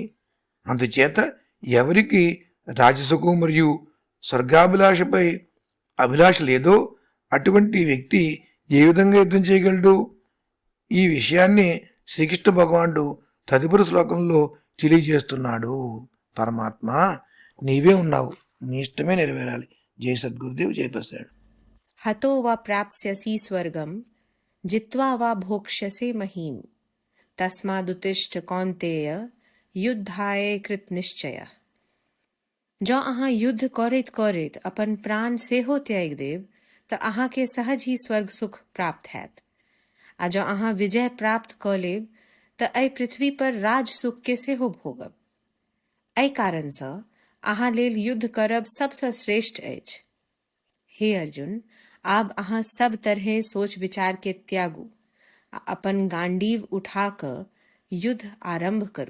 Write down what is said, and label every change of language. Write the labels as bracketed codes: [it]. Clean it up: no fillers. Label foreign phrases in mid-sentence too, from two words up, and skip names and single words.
[te] అందుచేత ఎవరికి రాజసుఖం మరియు స్వర్గాభిలాషపై అభిలాష లేదో అటువంటి వ్యక్తి ఏ విధంగా యుద్ధం చేయగలడు? ఈ విషయాన్ని శ్రీకృష్ణ భగవానుడు తదుపరి శ్లోకంలో తెలియజేస్తున్నాడు. పరమాత్మ నీవే ఉన్నావు, నీ ఇష్టమే నెరవేరాలి. జై సద్గురుదేవ్, జై ప్రసాద్. [sa] हतो वा प्राप्स्यसि स्वर्गं जित्वा वा भोक्ष्यसे महीम् तस्मादुत्तिष्ठ कौन्तेय युद्धाय कृत निश्चय. [mai] जँ अहाँ युद्ध करैत करैत अपन प्राण सेहो त्याग देब तऽ अहाँके सहज ही स्वर्ग सुख प्राप्त हैत. आ जँ अहाँ विजय प्राप्त कऽ लेब तऽ एहि पृथ्वी पर राज सुख के सेहो भोगब. एहि कारणसँ अहाँ लेल युद्ध करब सबसँ श्रेष्ठ अछि. हे अर्जुन, आब अहाँ सब तरहे सोच विचार के त्यागू आ अपन गांडीव उठा कऽ युद्ध आरंभ करू.